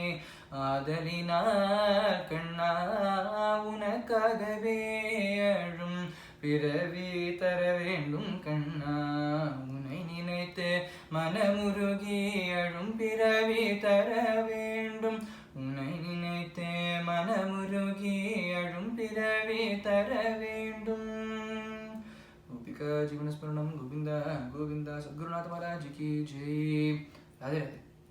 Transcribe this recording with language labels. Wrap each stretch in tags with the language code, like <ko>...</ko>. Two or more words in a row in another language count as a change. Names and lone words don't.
<ta>ஆதலினால் கண்ணா உனக்காகவே அழும் பிறவி தர வேண்டும் கண்ணா. உன்னை நினைத்து மனமுருகி அழும் பிறவி தர வேண்டும். உன்னை நினைத்து மனமுருகி அழும் பிறவி தர வேண்டும்.</ta> <sa>गोपिका जीवन स्मरणम गोविंदा गोविंदा।</sa> <hi>सद्गुरुनाथ महाराज की जय। राधे राधे।</hi>